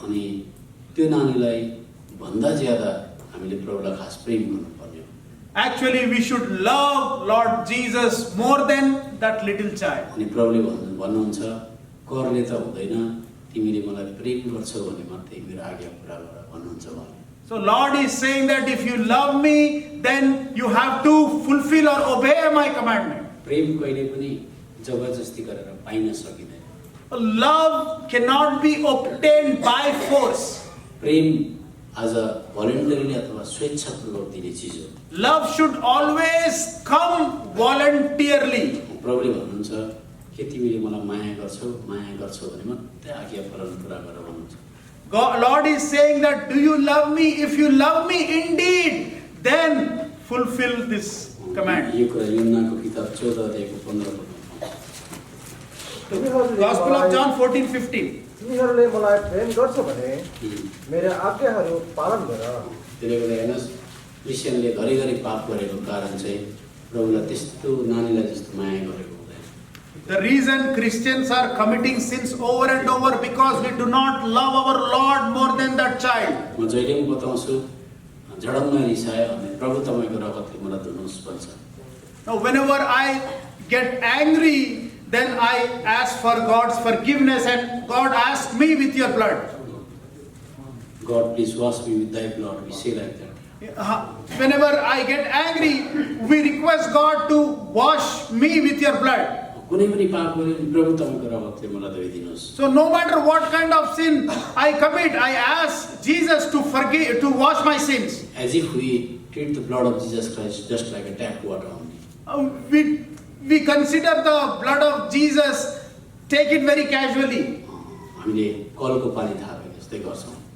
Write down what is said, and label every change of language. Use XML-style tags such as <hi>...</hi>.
<ne>अनि त्यो नानीलाई भन्दा ज्यादा हामीले प्रभुलाई खास प्रेम गर्नुपर्ने हो।</ne> <en>Actually, we should love Lord Jesus more than that little child.</en> <ne>अनि प्रभुले भन्नुहुन्छ करले त हुँदैन, तिमीले मलाई प्रेम गर्छौ भने मात्रै मेरो आज्ञा पूरा गर भन्नुहुन्छ उहाँले।</ne> <en>So Lord is saying that if you love me, then you have to fulfill or obey my commandment.</en> <ne>प्रेम कहिले पनि जबरजस्ती गरेर पाइन सकिँदैन।</ne> <en>Love cannot be obtained by force.</en> <ne>प्रेम आज भोलिन्टरीली अथवा स्वेच्छापूर्वक दिने चिज हो।</ne> <en>Love should always come voluntarily.</en> <ne>प्रभुले भन्नुहुन्छ के तिमीले मलाई माया गर्छौ भने मात्रै आज्ञा पालन पूरा गर भन्नुहुन्छ।</ne> <en>Lord is saying that, do you love me? If you love me indeed, then fulfill this command.</en> <ne>यो कुरा यूहन्नाको किताब 14 अध्यायको 15 पदमा।</ne> <en>Gospel of John 14:15.</en> <ne>तिमीहरूले मलाई प्रेम गर्छौ भने मेरो आज्ञाहरू पालन गर। त्यसले गर्दा हेर्नुहोस् क्रिस्चियनले घरिघरि पाप गरेको कारण चाहिँ प्रभुलाई त्यस्तो नानीलाई जस्तो माया गरेको हुँदैन।</ne> <en>The reason Christians are committing sins over and over because we do not love our Lord more than that child.</en> <ne>म जहिले पनि बताउँछु झडङ्ग रिसायो भने प्रभु तपाईँको रगतले मलाई धुनुहोस् भन्छ।</ne> <en>Now whenever I get angry, then I ask for God's forgiveness and God asks me with your blood. God please wash me with thy blood, we say like that. Whenever I get angry, we request God to wash me with your blood.</en> <ne>कुनै पनि पाप गरे भने प्रभु तपाईँको रगतले मलाई धोइदिनुहोस्।</ne> <en>So no matter what kind of sin I commit, I ask Jesus to forgive, to wash my sins. As if we treat the blood of Jesus Christ just like a tap water only. We consider the blood of Jesus, take it very casually.</en> <ne>हामीले कलको पानी थापेको जस्तै गर्छौँ।</ne>